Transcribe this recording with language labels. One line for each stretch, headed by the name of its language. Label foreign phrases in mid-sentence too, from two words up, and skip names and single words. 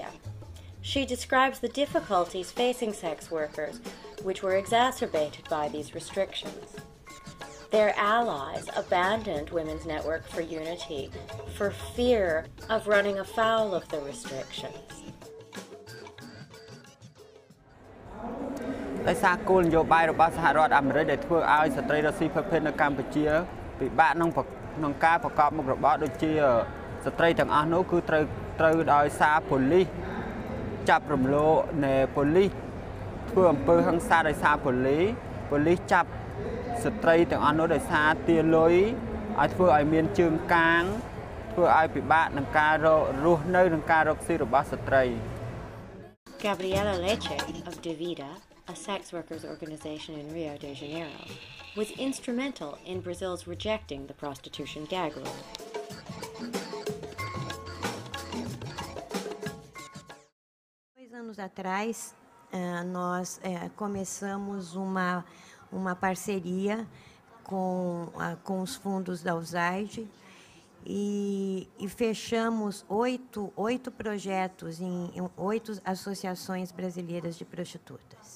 English: She describes the difficulties facing sex workers, which were exacerbated by these restrictions. Their allies abandoned Women's Network for Unity for fear of running afoul of the restrictions.
Khmer: ដោយសារគោលនយោបាយរបស់សហរដ្ឋអាមេរិកដែលធ្វើឲ្យស្ត្រីរស់ស៊ីភេទនៅកម្ពុជាពិបាក ក្នុងការប្រកបមុខរបរដូចជាស្ត្រីទាំងអស់នោះគឺត្រូវដោយសារប៉ូលីសចាប់រំលោភនៃប៉ូលីសធ្វើអំពើហិង្សាដោយសារប៉ូលីសចាប់ស្ត្រីទាំងអស់នោះដោយសារទារលុយឲ្យធ្វើឲ្យមានជើងកាងធ្វើឲ្យពិបាកក្នុងការរស់នៅនិងការរកស៊ីរបស់ស្ត្រី
English: Gabriela Leche of Devida, a sex workers organization in Rio de Janeiro, was instrumental in Brazil's rejecting the prostitution gag rule.
Portuguese: Anos atrás, nós começamos uma parceria com os fundos da USAID e fechamos oito projetos em 8 associações brasileiras de prostitutas.